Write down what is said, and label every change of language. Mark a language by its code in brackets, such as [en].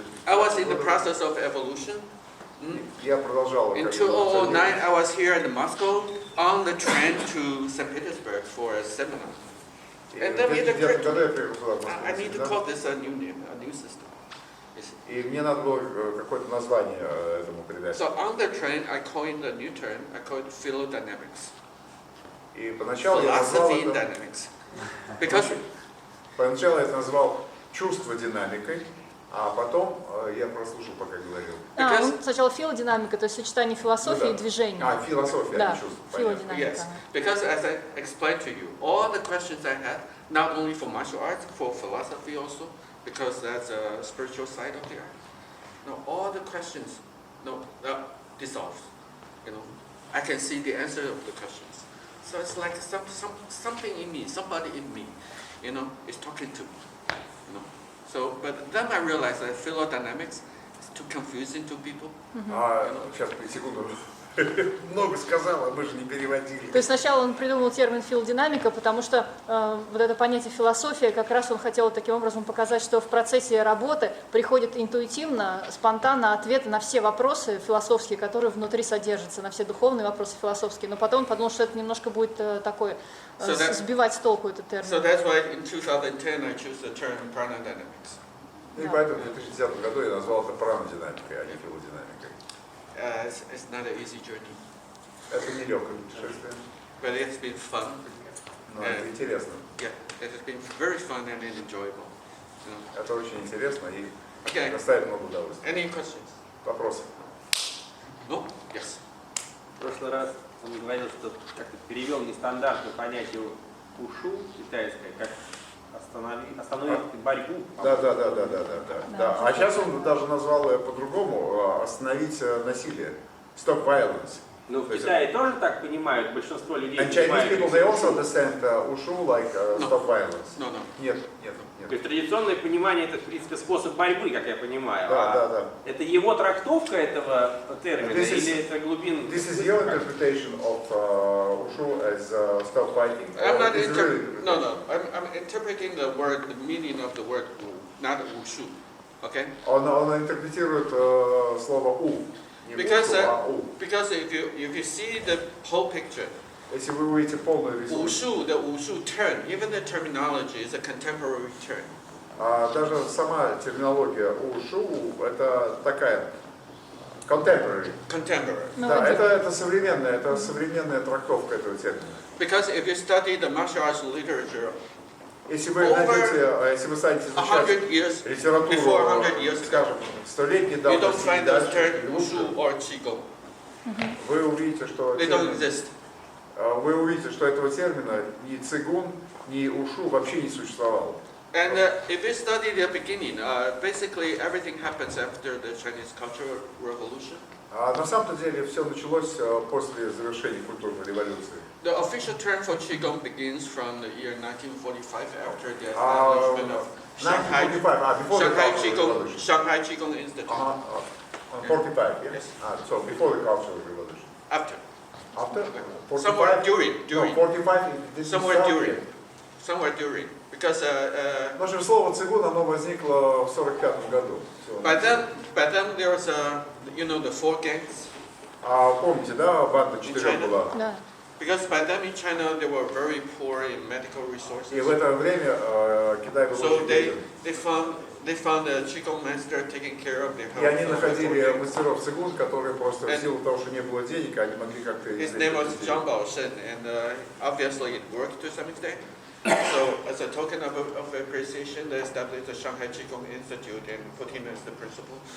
[en] I was in the process of evolution. [ru] Я продолжал. [en] In 2009 I was here in Moscow on the train to St. Petersburg for a seminar. And then it occurred to me, I need to call this a new name, a new system. [ru] И мне надо было какое-то название этому придать. [en] So on the train I coined a new term, I called it philodynamics. [ru] И поначалу я назвал [en] Philosophy in [ru] это, [en] dynamics. Because [ru] поначалу я это назвал чувство динамикой, а потом я прослушал, пока говорил. Сначала филодинамика, то есть сочетание философии и движения. Философия, Да, а не чувство. Понятно. филодинамика. [en] yes, because as I explained to you, all the questions I had, not only for martial arts, for philosophy also, because that's a spiritual side of the art. No, all the questions, dissolve. You know, I can see the answer of the questions. So it's like something in me, somebody in me, you know, is talking to me. You know, so but then I realized that philodynamics is too confusing to people. [ru] Сейчас, секунду. Много сказал, а мы же не переводили. То есть сначала он придумал термин филодинамика, потому что вот это понятие философия, как раз он хотел таким образом показать, что в процессе работы приходит интуитивно, спонтанно ответы на все вопросы философские, которые внутри содержатся, на все духовные вопросы философские. Но потом он подумал, что это немножко будет такое, сбивать с толку этот термин. [en] So that's why in 2010 I chose the term Pranadynamics. [ru] И поэтому в 2010 году я назвал это пранадинамикой, а не филодинамикой. [en] It's not an easy journey, [ru] Это нелегкое путешествие, [en] but it's been fun. [ru] но это интересно. [en] Yeah, it has been very fun and enjoyable. You know. [ru] Это очень интересно и [en] Okay. [ru] доставит много удовольствия. [en] Any questions? [ru] Вопросы? [en] No? Yes. [ru] В прошлый раз он говорил, что как-то перевел нестандартное понятие ушу китайское, как остановить борьбу. Да. А сейчас он даже назвал по-другому, остановить насилие. [en] Stop violence. [ru] Ну, в Китае тоже так понимают, большинство людей [en] And Chinese [ru] понимают. [en] people, they also understand ushu like stop violence. No. [ru] Нет. То есть традиционное понимание это, в принципе, способ борьбы, как я понимаю. Да. Это его трактовка этого термина или это глубин? [en] This is your interpretation of ushu as stop fighting. I'm not It's really No. I'm interpreting the word, the meaning of the word wu, not wushu. Okay? [ru] Он интерпретирует слово у. Не [en] Because [ru] ушу, а у. [en] because if you see the whole picture, [ru] Если вы увидите полный рисунок, [en] the wushu term, even the terminology is a contemporary term. [ru] даже сама терминология ушу это такая contemporary. Да, это современная трактовка этого термина. [en] Because if you study the martial arts literature, [ru] Если вы станете изучать литературу, скажем, столетней [en] you don't [ru] давности, [en] find the term wushu or qigong. [ru] вы увидите, что [en] They don't exist. [ru] вы увидите, что этого термина ни цигун, ни ушу вообще не существовало. [en] And if you study the beginning, basically everything happens after the Chinese Cultural Revolution. [ru] На самом деле все началось после завершения культурной революции. [en] The official term for qigong begins from the year 1945 after the establishment of Shanghai Qigong Institute. 45, yes. So before the Cultural Revolution. After. After? 45? Somewhere during. No, 45. This Somewhere during. Because [ru] в общем, слово цигун, оно возникло в 45 году. [en] by then there was the four gangs. [ru] Помните, да, банда 4 была? Да. [en] Because by then in China they were very poor in medical resources. [ru] И в это время Китай был очень беден. [en] they found a qigong master taking care of their health. И они находили мастеров цигун, которые просто в силу того, что не было денег, они могли как-то His name was Zhang Baoshen, and obviously it worked to some extent. So, as a token of appreciation, they established the Shanghai Qigong Institute and put him as the principal.